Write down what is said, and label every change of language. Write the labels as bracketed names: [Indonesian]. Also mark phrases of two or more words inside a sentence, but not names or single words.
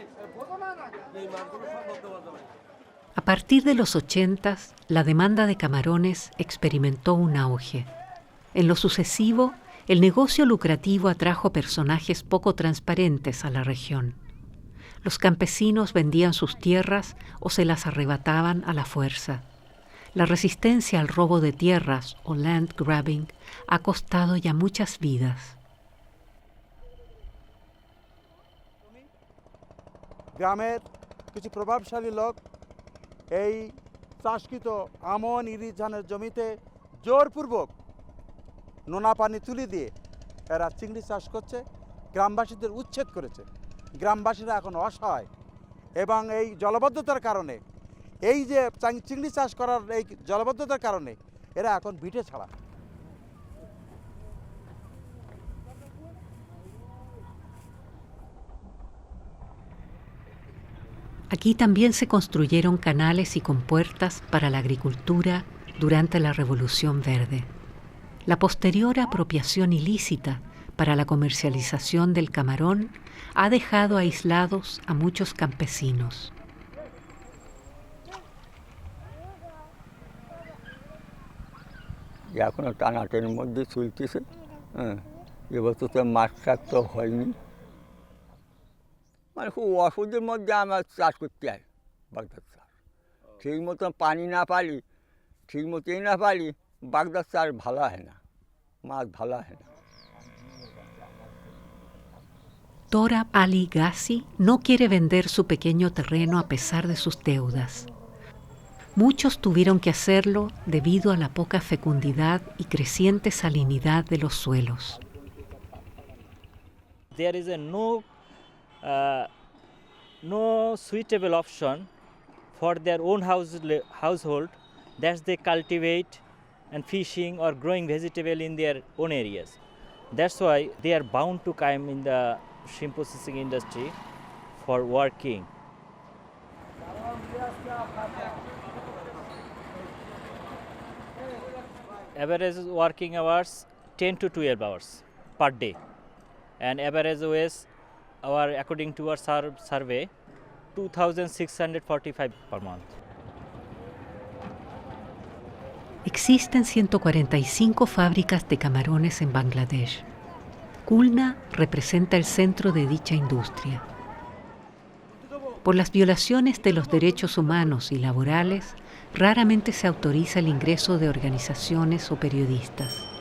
[Spanish] A partir de los 80, la demanda de camarones experimentó un auge. En lo sucesivo, el negocio lucrativo atrajo personajes poco transparentes a la región. Los campesinos vendían sus tierras o se las arrebataban a la fuerza. La resistencia al robo de tierras o [English] land grabbing [Spanish] ha costado ya muchas vidas. [Bangla] গ্রামের কিছু প্রভাবশালী লোক এই চাষকৃত আমন ইরিশ ধানের জমিতে জোরপূর্বক নোনা পানি তুলে দিয়ে এরা চিংড়ি চাষ করছে, গ্রামবাসীদের উচ্ছেদ করেছে। গ্রামবাসীরা এখন অসহায় এবং এই জলবদ্ধতার কারণে এই যে চিংড়ি চাষ করার এই জলবদ্ধতার কারণে এরা এখন ভিটে ছাড়া। [Spanish] Aquí también se construyeron canales y compuertas para la agricultura durante la Revolución Verde. La posterior apropiación ilícita para la comercialización del camarón ha dejado aislados a muchos campesinos. [Bangla] এখনো টানাটানির মধ্যে চলতেছে। এবছর তো মাছ চাষ তো হয়নি, মানে খুব অসুবিধার মধ্যে আমার চাষ করতে হয় বাগদার চাষ। ঠিক মতো পানি না পালি, ঠিক মতো না পালি, বাগদার চাষ ভালো হয় না, মাছ ভালো হয় না। [Spanish] Tora Ali Ghazi no quiere vender su pequeño terreno a pesar de sus deudas. Muchos tuvieron que hacerlo debido a la poca fecundidad y creciente salinidad de los suelos. [English] There is no suitable option for their own household that they cultivate and fishing or growing vegetable in their own areas. That's why they are bound to come in the shrimp processing industry for working. Average working hours 10 to 12 hours per day, and average wage our according to our survey 2,645 per month. [Spanish] Existen 145 fábricas de camarones en Bangladesh. Khulna representa el centro de dicha industria. Por las violaciones de los derechos humanos y laborales, raramente se autoriza el ingreso de organizaciones o periodistas.